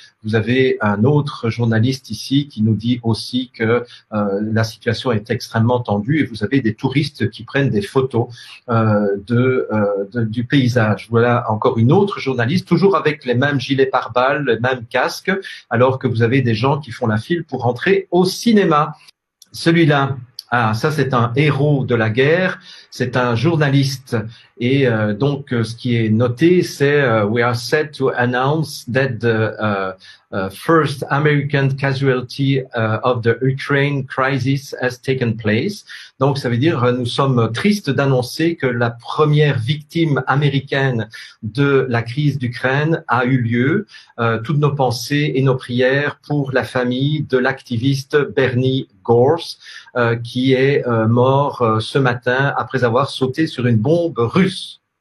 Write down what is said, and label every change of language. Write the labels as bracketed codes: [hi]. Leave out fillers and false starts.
[fr] Vous avez un autre journaliste ici qui nous dit aussi que la situation est extrêmement tendue et vous avez des touristes qui prennent des photos du paysage. Voilà encore une autre journaliste, toujours avec les mêmes gilets pare-balles, les mêmes casques, alors que vous avez des gens qui font la file pour rentrer au cinéma. Celui-là, ça c'est un héros de la guerre, c'est un journaliste. Et donc, ce qui est noté, c'est [en] we are set to announce that the first American casualty of the Ukraine crisis has taken place. [fr] Donc, ça veut dire nous sommes tristes d'annoncer que la première victime américaine de la crise d'Ukraine a eu lieu. Toutes nos pensées et nos prières pour la famille de l'activiste Bernie Gorse, qui est mort ce matin après avoir sauté sur une bombe russe.